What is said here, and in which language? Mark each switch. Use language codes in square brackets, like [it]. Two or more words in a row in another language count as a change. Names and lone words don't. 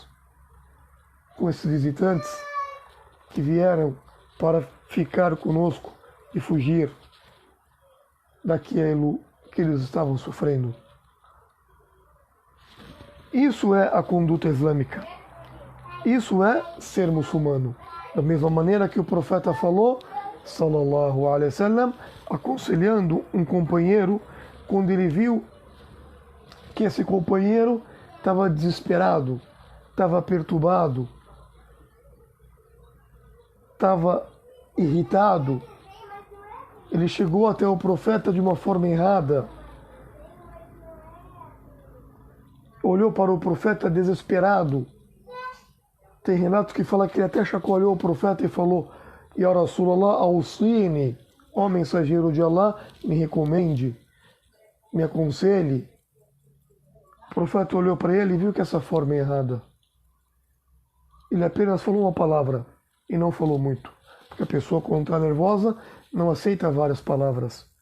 [pt] Com esses visitantes que vieram para ficar conosco e fugir daquilo que eles estavam sofrendo? Isso é a conduta islâmica. Isso é ser muçulmano. Da mesma maneira que o profeta falou, [ar] صلى الله عليه وسلم, [pt] aconselhando um companheiro quando ele viu que esse companheiro estava desesperado, estava perturbado, estava irritado. Ele chegou até o profeta de uma forma errada. Olhou para o profeta desesperado. Tem relatos que fala que ele até chacoalhou o profeta e falou: [ar] يا رسول الله أوصني, [pt] ó mensageiro de Allah, me recomende, me aconselhe. O profeta olhou para ele e viu que essa forma é errada. Ele apenas falou uma palavra e não falou muito. Porque a pessoa, quando está nervosa, não aceita várias palavras.